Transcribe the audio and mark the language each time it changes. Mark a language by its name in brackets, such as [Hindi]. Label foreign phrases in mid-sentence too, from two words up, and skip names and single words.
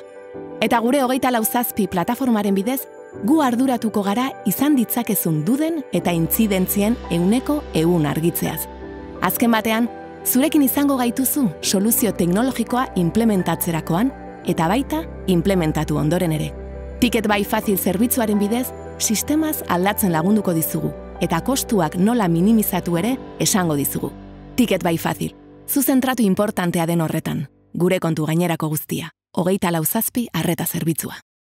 [Basque] Eta gure 24 zazpi plataformaren bidez, gu arduratuko gara izan ditzakezun duden eta intzidentzien 100% argitzeaz. Azken batean, zurekin izango gaituzu soluzio teknologikoa implementatzerakoan eta baita implementatu ondoren ere. Ticket by Fácil zerbitzuaren bidez, sistemaz aldatzen lagunduko dizugu eta kostuak nola minimizatu ere esango dizugu. Ticket by Fácil, zu zentratu importantea den horretan. Gure kontu gainerako guztia, 24 zazpi arreta zerbitzua.